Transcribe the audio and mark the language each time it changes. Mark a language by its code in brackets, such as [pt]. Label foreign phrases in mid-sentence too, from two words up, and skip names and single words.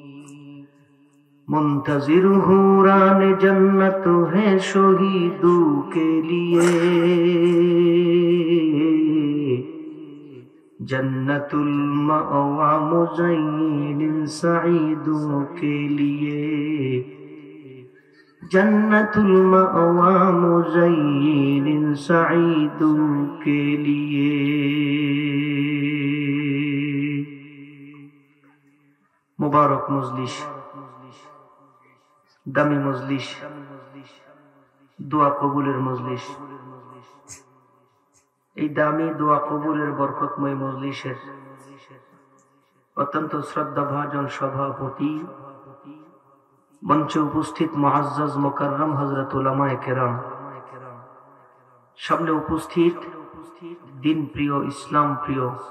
[ur] منتظر حوران جنت ہے شہیدوں کے لیے [ar] جنت المأوى [ur] مزین سعیدوں کے لیے [ar] جنت المأوى [ur] مزین سعیدوں کے لیے. [bn] মুবারক মজলিস, দামি মজলিস, দোয়া কবুলের মজলিস। এই দামি দোয়া কবুলের বরকতময় মজলিসের অত্যন্ত শ্রদ্ধাভাজন সভাপতি, মঞ্চে উপস্থিত মুআজ্জাজ মুকাররম হযরত উলামায়ে কেরাম, সামনে উপস্থিত দিন প্রিয়, ইসলাম প্রিয়,